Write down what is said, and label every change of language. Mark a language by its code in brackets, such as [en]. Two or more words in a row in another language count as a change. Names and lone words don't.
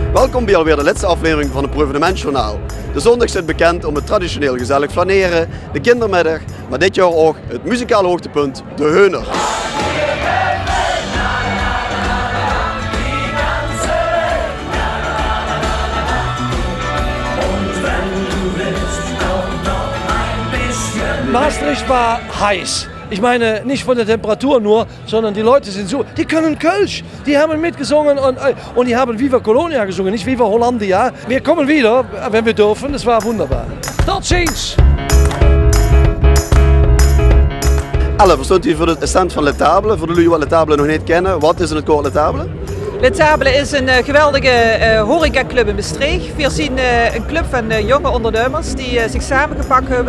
[nl] Welkom bij alweer de laatste aflevering van het Proevenementjournaal. De zondag staat bekend om het traditioneel gezellig flaneren, de kindermiddag, maar dit jaar ook het muzikale hoogtepunt, de Heuner. [de] Maastricht war heiß. Ich meine, nicht von der Temperatur nur, sondern die Leute sind so, die können Kölsch. Die haben mitgesungen und die haben Viva Colonia gesungen, nicht Viva Hollandia. Wir kommen wieder, wenn wir dürfen. Es war wunderbar. [nl] Tot ziens! Elle, verstond u voor de stand van Le Table? Voor de jullie wat Le Table nog niet kennen, wat is het koor Le Table? Le Table is een geweldige horecaclub in Maastricht. We zien een club van jonge ondernemers die zich samengepakt hebben.